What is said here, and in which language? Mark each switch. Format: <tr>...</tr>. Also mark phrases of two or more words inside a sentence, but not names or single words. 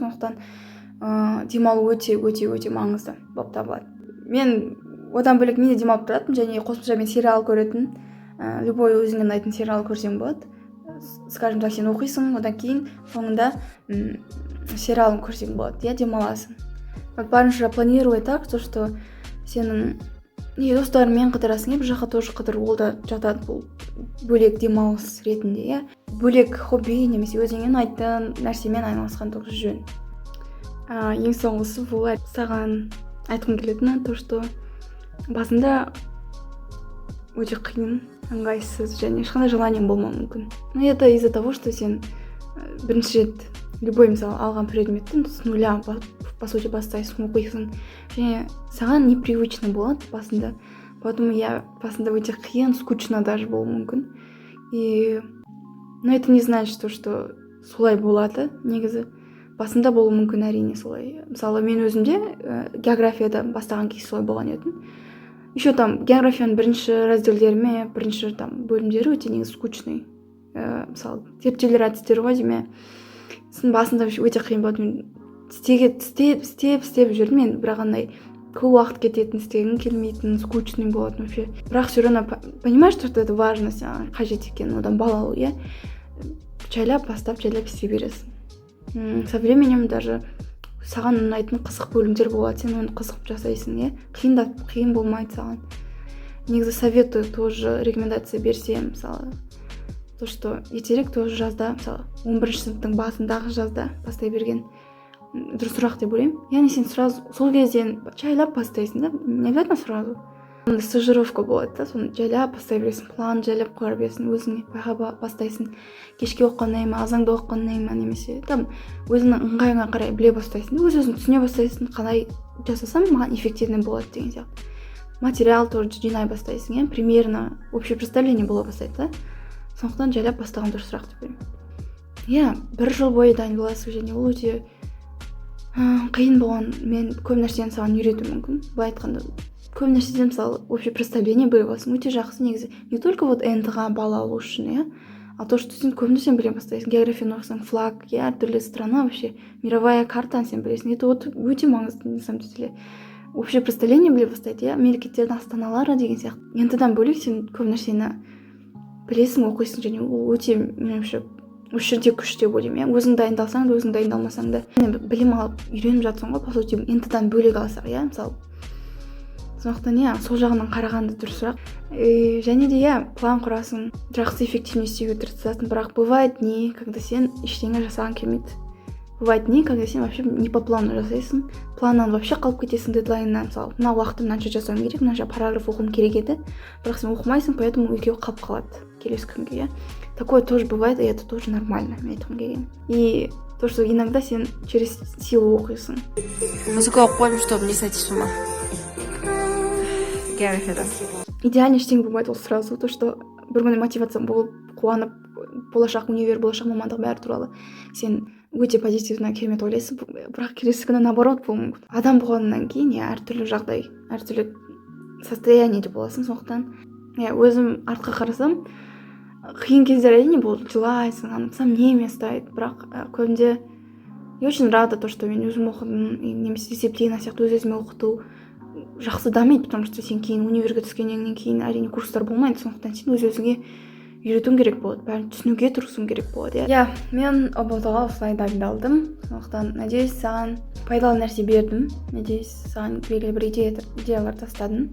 <kk>Сондықтан демалу өте маңызды болып табылады. Мен одан бөлек мен де демалып тұратынмын, және қосымша мен сериал көретін, любой өзіңе ұнайтын сериал көрсең болады.</kk> <ru>Скажем так,</ru> <kk>сен оқисың, одан кейін соңында сериалын көрсең болады, демаласың. Барынша</kk> <ru>планировать так, то, что</ru> <kk>сенің достарыңмен қыдырасың, бір жаққа тоже қыдыру, ол да жатады, бұл бөлек демалыс ретінде, бөлек хобби немесе өзіңе ұнайтын нәрсемен айналысқан тоже жөн. Ең соңғысы бұл саған айтқым келетіні,</kk> <ru>то, что</ru> <kk>басында өте қиын, ыңғайсыз және ешқандай желаниең болмауы мүмкін.</kk> <ru>Но это из-за того, что</ru> <kk>сен бірінші рет любой мысалы алған предметті</kk> <ru>с нуля по сути</ru> <kk>бастайсың, оқисың және саған непривычно болады басында. Поэтому басында өте қиын,</kk> <ru>скучно даже</ru> <kk>болуы мүмкін.</kk> <ru>Но это не значит, что</ru> <kk>солай болады негізі. Басында болуы мүмкін әрине солай. Мысалы мен өзімде географияда бастаған кезде солай болған едім.</kk> <ru>Еще там</ru> <kk>географияның бірінші разделдеріме, бірінші там бөлімдері өте негізі скучный. Мысалы зерттеулер әдістері ғой дейме. Сын басында өте қиын болды. Мен істеп жүрдім мен, бірақ андай көп уақыт кететін, істегім келмейтін, скучный болатын вообще.</kk> <ru>Бірақ все равно понимаешь, что это важно,</ru> <kk>саған қажет екен одан бал алу, иә. Жайлап істей бересің.</kk> <ru>Со временем даже</ru> <kk>саған ұнайтын қызық бөлімдер болады, сен оны қызық жасайсың, иә. Қиын болмайды саған. Негізі</kk> <ru>советую тоже</ru> <kk>рекомендация берсем, мысалы,</kk> <ru>то, что</ru> <kk>ертерек тоже жазда, мысалы, 11-ші сыныптың басындағы жазда бастай берген дұрысырақ деп ойлаймын. Яғни сен сразу сол кезден жайлап бастайсың да,</kk> <ru>не обязательно сразу.</ru> <kk>Стажировка болады да, соны жайлап бастай бересің, план жайлап қоя бересің, өзіңе байға бастайсың. Кешке оқығаннан ма, азанда оқығаннан ма, немесе там өзіңнің ыңғайыңа қарай біле бастайсың, өз-өзің түсіне бастайсың, қалай жасасам маған эффективный болады деген сияқты. Материал тоже жинай бастайсың, иә,</kk> <ru>примерно общее представление</ru> <kk>бола бастайды да. Сондықтан жайлап бастаған дұрысырақ деп ойлаймын. Иә, 1 жыл бойы дайындаласың және ол өте қиын болған. Мен көп нәрсені саған үйрету мүмкін. Былай айтқанда, көп нәрседен мысалы</kk> <ru>общее представление</ru> <kk>біле аласың, өте жақсы негізі.</kk> <ru>Не только вот</ru> <kk>НТ-ға бал алу үшін, иә,</kk> <ru>а то, что</ru> <kk>сен көп нәрсені біле бастайсың. Географияны оқысаң, флаг, иә, әртүрлі страна,</kk> <ru>вообще мировая</ru> <kk>картаны сен білесің. Это өте маңызды</kk> <ru>на самом деле. Общее представление</ru> <kk>біле бастайды, иә, мемлекеттердің астаналары деген сияқты. НТ-дан бөлек сен көп нәрсені білесің, оқисың және ол өте, меніңше, осы жерде күш деп ойлаймын, иә. Өзің дайындалсаң да, өзің дайындалмасаң да білім алып үйреніп жатсың ғой,</kk> <ru>по сути,</ru> <kk>НТ-дан бөлек алсақ, иә, мысалы. Сондықтан иә, сол жағынан қарағанды дұрысырақ. Және де иә, план құрасың, жақсы эффективно істеуге тырысасың, бірақ</kk> <ru>бывает дни, когда</ru> <kk>сен ештеңе жасаған келмейді.</kk> <ru>Бывает дни, когда</ru> <kk>сен</kk> <ru>вообще не по плану</ru> <kk>жасайсың, планнан вообще қалып кетесің, дедлайннан, мысалы, мына уақытта мынанша жасауым керек, мынанша параграф оқуым керек еді, бірақ сен оқымайсың, поэтому екеуі қалып қалады келесі күнге, иә.</kk> <ru>Такое тоже бывает, и это тоже нормально,</ru> <kk>мен айтқым келген.</kk> <ru>И то, что иногда сен через силу оқисың.</ru> <kk>Музыка оқып қойдым,</kk> <ru>чтобы не сойти с ума.</ru> <kk>Географияда. Идеально ештеңе болмайды ол сразу,</kk> <ru>то, что</ru> <kk>бір күні мотивациям болып, қуанып, болашақ универ, болашақ мамандық бәрі туралы сен өте позитивно керемет ойлайсың, бірақ келесі күні наоборот болуы мүмкін. Адам болғаннан кейін әртүрлі жағдай, әртүрлі состояниеде боласың, сондықтан өзім артқа қарасам, қиын кездер әрине болды, жылайсың, сомнение ұстайды, бірақ көбінде</kk> <ru>я очень рада то, что</ru> <kk>мен өзім оқыдым, немесе дисциплина сияқты өз-өзіме оқыту жақсы дамиды,</kk> <ru>потому что</ru> <kk>сен кейін универге түскеннен кейін әрине курстар болмайды, сондықтан сен өз-өзіңе үйретуің керек болады, бәрін түсінуге тырысуың керек болады. Иә, мен ұбт-ға осылай дайындалдым, сондықтан надеюсь саған пайдалы нәрсе бердім, надеюсь саған белгілі бір идеялар тастадым.</kk>